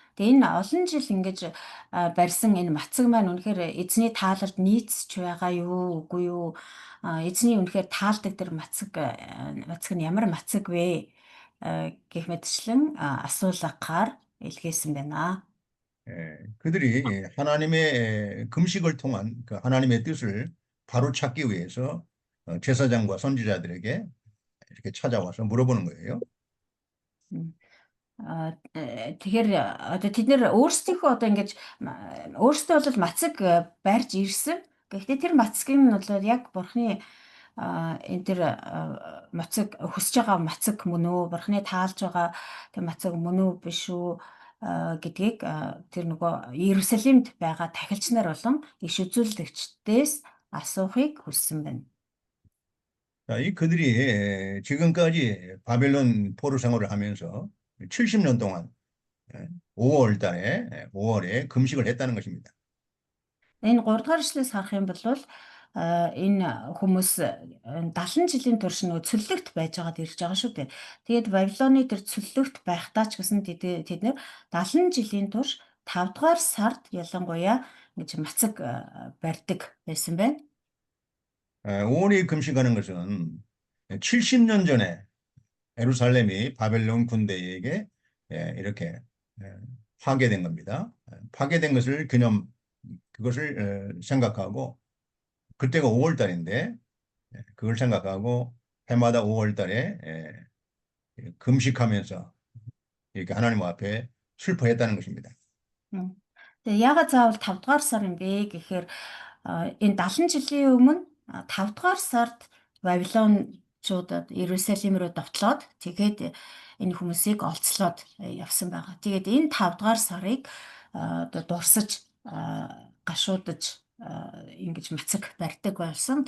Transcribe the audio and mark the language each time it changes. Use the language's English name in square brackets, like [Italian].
[Mongolian] Тэгээ энэ олон жил ингэж барьсан энэ мацаг маань үнэхээр эзний таалалд нийцж байгаа юу үгүй юу? Эзний үнэхээр таалдаг тэр мацаг нь ямар мацаг вэ гэх мэтчлэн асуулгахаар илгээсэн байна. [Korean] 그들이 하나님의 금식을 통한 그 하나님의 뜻을 바로 찾기 위해서 제사장과 선지자들에게 이렇게 찾아와서 물어보는 거예요. [Mongolian] Тэгэхээр одоо тэд нэр өөрсдийнхөө одоо ингэж өөрсдөө бол мацаг барьж ирсэн. Гэхдээ тэр мацгийг нь бол яг бурхны энэ тэр мацаг хүсэж байгаа мацаг мөн үү, бурхны таалж байгаа тэр мацаг мөн үү биш үү гэдгийг тэр нөгөө Иерусалимд байгаа тахилч нар болон иш үзүүлэгчдээс асуухыг хүссэн байна. [Korean] 자, 이 그들이 지금까지 바벨론 포로 생활을 하면서 70년 동안 5월에 금식을 했다는 것입니다. [Mongolian] Энэ 3 дугаар эшлээс харах юм бол энэ хүмүүс 70 жилийн турш нөгөө цөллөгт байж байгаад ирж байгаа шүү дээ. Тэгээд Бабилоны тэр цөллөгт байхдаа ч гэсэн тэд нэр 70 жилийн турш 5 дугаар сард ялангуяа ингэж мацаг барьдаг байсан байна. [Korean] 5월에 금식하는 것은 70년 전에 예루살렘이 바벨론 군대에게 이렇게 파괴된 겁니다. 파괴된 것을 그것을 생각하고 그때가 5월 달인데 그걸 생각하고 해마다 5월 달에 금식하면서 이렇게 하나님 앞에 슬퍼했다는 것입니다. [Mongolian] Тэгээ яагаад заавал 5 дугаар сар юм бэ гэхээр энэ 70 жилийн өмнө 5 дугаар сард Вавилончуудад Иерусалим руу довтлоод тэгээд энэ хүмүүсийг олцлоод явсан байгаа. Тэгээд энэ 5 дугаар сарыг одоо дурсаж гашуудаж ингэж мацаг барьдаг болсон.